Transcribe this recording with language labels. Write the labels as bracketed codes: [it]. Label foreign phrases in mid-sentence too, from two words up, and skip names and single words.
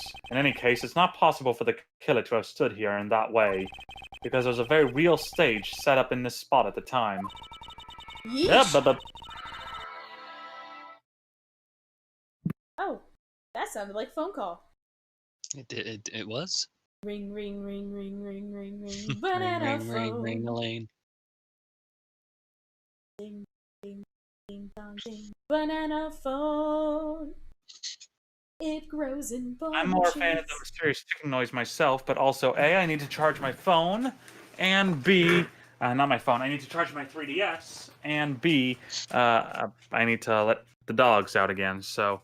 [en] In any case, it's not possible for the killer to have stood here in that way, because there was a very real stage set up in this spot at the time. Yeesh. Yeah, Oh, that sounded like a phone call. It was? Ring, ring, ring, ring, ring, ring, ring. Ring, Banana ring, ring, phone. ring, Elaine. Ding, ding, ding, dong, ding. Banana phone. It grows in bunches. I'm more a fan of the mysterious ticking noise myself, but also A, I need to charge my phone, and B, not my phone, I need to charge my 3DS, and B, I need to let the dogs out again, so...